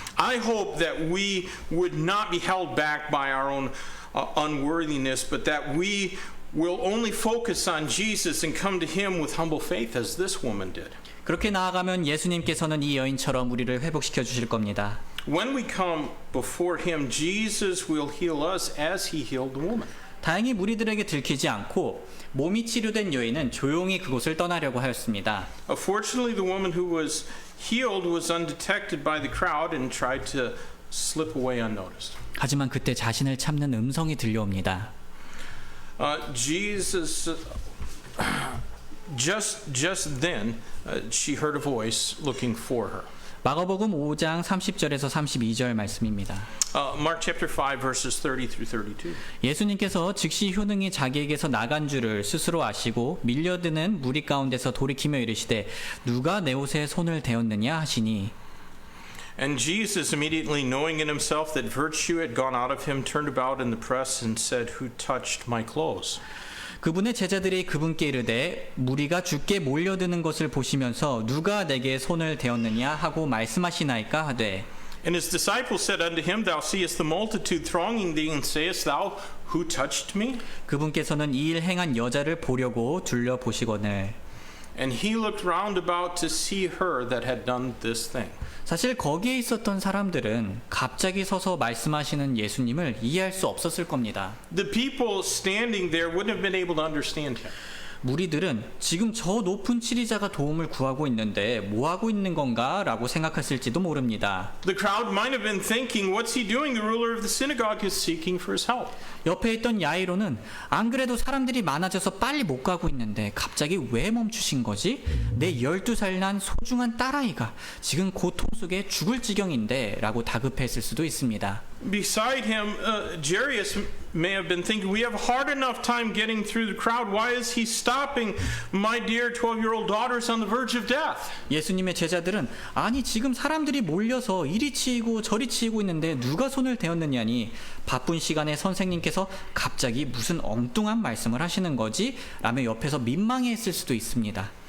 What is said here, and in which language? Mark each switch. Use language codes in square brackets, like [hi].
[en] I hope that we would not be held back by our own unworthiness, but that we will only focus on Jesus and come to Him with humble faith as this woman did. [ko] 그렇게 나아가면 예수님께서는 이 여인처럼 우리를 회복시켜 주실 겁니다. [en] When we come before Him, Jesus will heal us as He healed the woman. [ko] 다행히 무리들에게 들키지 않고 몸이 치료된 여인은 조용히 그곳을 떠나려고 하였습니다. [en] Fortunately, the woman who was healed was undetected by the crowd and tried to slip away unnoticed. [ko] 하지만 그때 자신을 참는 음성이 들려옵니다. [en] Jesus, just then, she heard a voice looking for her. [ko] 마가복음 5장 30절에서 32절 말씀입니다. [en] Mark chapter 5 verses 30 through 32. [ko] 예수님께서 즉시 효능이 자기에게서 나간 줄을 스스로 아시고 밀려드는 무리 가운데서 돌이키며 이르시되 누가 내 옷에 손을 대었느냐 하시니 [en] And Jesus, immediately knowing in himself that virtue had gone out of him, turned about in the press and said, Who touched my clothes? [ko] 그분의 제자들이 그분께 이르되 무리가 주께 몰려드는 것을 보시면서 누가 내게 손을 대었느냐 하고 말씀하시나이까 하되 [en] And his disciples said unto him, Thou seest the multitude thronging thee, and sayest thou, Who touched me? [ko] 그분께서는 이 일 행한 여자를 보려고 둘러보시거늘 [en] And he looked round about to see her that had done this thing. [ko] 사실 거기에 있었던 사람들은 갑자기 서서 말씀하시는 예수님을 이해할 수 없었을 겁니다. [en] The people standing there wouldn't have been able to understand him. [ko] 무리들은 지금 저 높은 치리자가 도움을 구하고 있는데 뭐 하고 있는 건가? 라고 생각했을지도 모릅니다. [en] The crowd might have been thinking, what's he doing? The ruler of the synagogue is seeking for his help. [ko] 옆에 있던 야이로는 안 그래도 사람들이 많아져서 빨리 못 가고 있는데 갑자기 왜 멈추신 거지? 내 12살 난 소중한 딸아이가 지금 고통 속에 죽을 지경인데 라고 다급했을 수도 있습니다. [en] Beside him, Jairus may have been thinking, we have a hard enough time getting through the crowd. Why is he stopping? My dear 12-year-old daughter's on the verge of death. [ko] 예수님의 제자들은 아니 지금 사람들이 몰려서 이리 치이고 저리 치이고 있는데 누가 손을 대었느냐니 바쁜 시간에 선생님께서 갑자기 무슨 엉뚱한 말씀을 하시는 거지? 라며 옆에서 민망해했을 수도 있습니다.